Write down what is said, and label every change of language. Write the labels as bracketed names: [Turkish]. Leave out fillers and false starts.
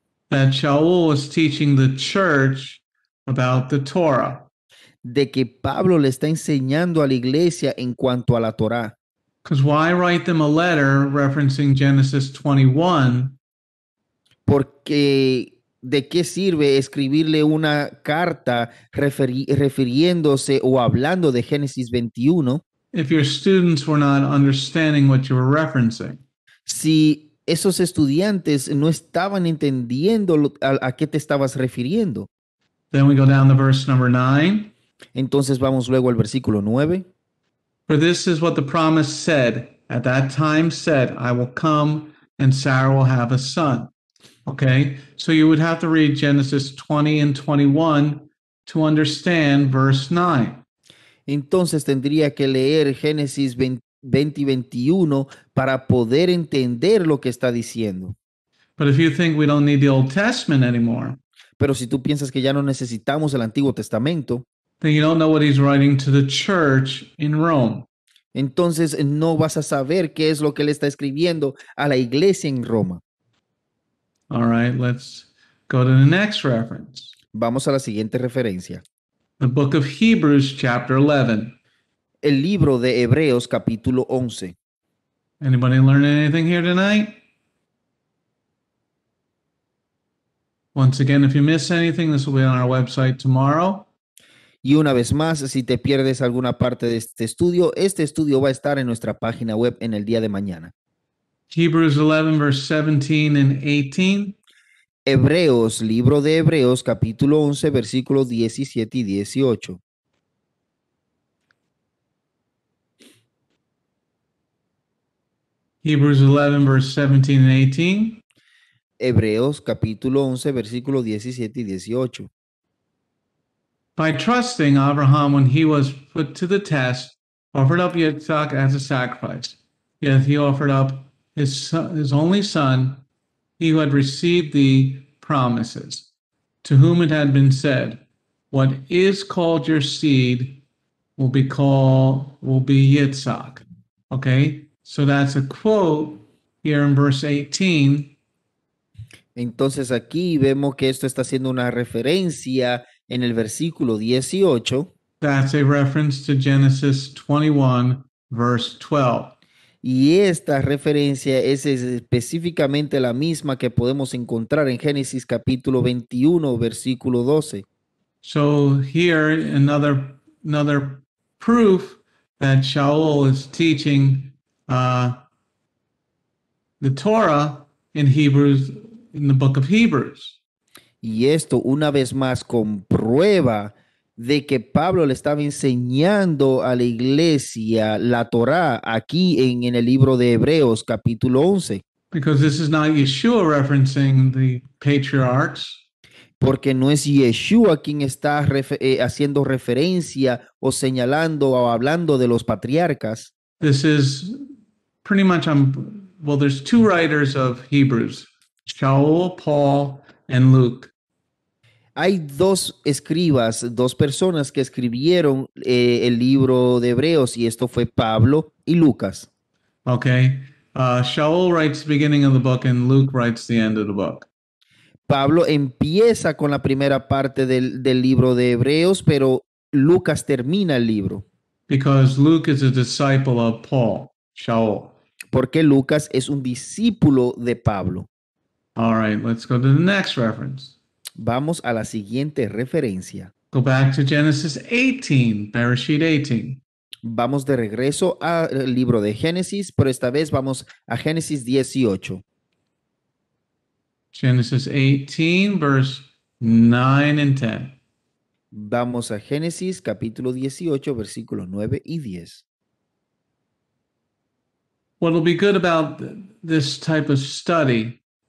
[English] that Shaul was teaching the church about the Torah. [Spanish] De que Pablo le está enseñando a la iglesia en cuanto a la Torá. [English] Because why write them a letter referencing Genesis 21? [Spanish] Porque ¿de qué sirve escribirle una carta refiriéndose o hablando de Génesis 21? [English] If your students were not understanding what you were referencing. [Spanish] Si esos estudiantes no estaban entendiendo a qué te estabas refiriendo. [English] Then we go down to verse number 9. [Spanish] Entonces vamos luego al versículo 9. [English] For this is what the promise said. At that time said, I will come and Sarah will have a son. Okay, so you would have to read Genesis 20 and 21 to understand verse 9. [Spanish] Entonces tendría que leer Génesis 20 y 21 para poder entender lo que está diciendo. [English] But if you think we don't need the Old Testament anymore, [Spanish] pero si tú piensas que ya no necesitamos el Antiguo Testamento, [English] then you don't know what he's writing to the church in Rome. [Spanish] Entonces no vas a saber qué es lo que él está escribiendo a la iglesia en Roma. [English] All right, let's go to the next reference. [Spanish] Vamos a la siguiente referencia. [English] The book of Hebrews, chapter 11. [Spanish] El libro de Hebreos, capítulo 11. [English] Anybody learn anything here tonight? Once again, if you miss anything, this will be on our website tomorrow. [Spanish] Y una vez más, si te pierdes alguna parte de este estudio va a estar en nuestra página web en el día de mañana. [English] Hebrews 11, verse 17 and 18. [Spanish] Hebreos, libro de Hebreos, capítulo 11, versículos 17 y 18. [English] Hebrews 11, verse 17 and 18. [Spanish] Hebreos capítulo 11, versículos 17 y 18. [English] By trusting Abraham when he was put to the test, offered up Yitzhak as a sacrifice. Yet he offered up his only son, he who had received the promises, to whom it had been said, "What is called your seed will be Yitzhak." Okay, so that's a quote here in verse 18. [Spanish] Entonces aquí vemos que esto está haciendo una referencia en el versículo 18. [English] That's a reference to Genesis 21, verse 12. [Spanish] Y esta referencia es específicamente la misma que podemos encontrar en Génesis capítulo 21, versículo 12. [English] So here, another proof that Shaul is teaching the Torah in Hebrews, in the book of Hebrews. [Spanish] Y esto una vez más comprueba de que Pablo le estaba enseñando a la iglesia la Torá aquí en el libro de Hebreos capítulo 11. [English] Because this is not Yeshua referencing the patriarchs. [Spanish] Porque no es Yeshua quien está haciendo referencia o señalando o hablando de los patriarcas. [English] This is pretty much, well, there's two writers of Hebrews, Shaul, Paul, and Luke. [Spanish] Hay dos escribas, dos personas que escribieron el libro de Hebreos, y esto fue Pablo y Lucas. [English] Okay. Shaul writes the beginning of the book and Luke writes the end of the book. [Spanish] Pablo empieza con la primera parte del libro de Hebreos, pero Lucas termina el libro. [English] Because Luke is a disciple of Paul, Shaul. [Spanish] Porque Lucas es un discípulo de Pablo. [English] All right, let's go to the next reference. [Spanish] Vamos a la siguiente referencia. [English] Go back to Genesis 18, Bereshit 18. [Spanish] Vamos de regreso al libro de Génesis, pero esta vez vamos a Génesis 18. [English] Genesis 18, verse 9 and 10. [Spanish] Vamos a Génesis capítulo 18, versículos 9 y 10. [English] What will be good about this type of study,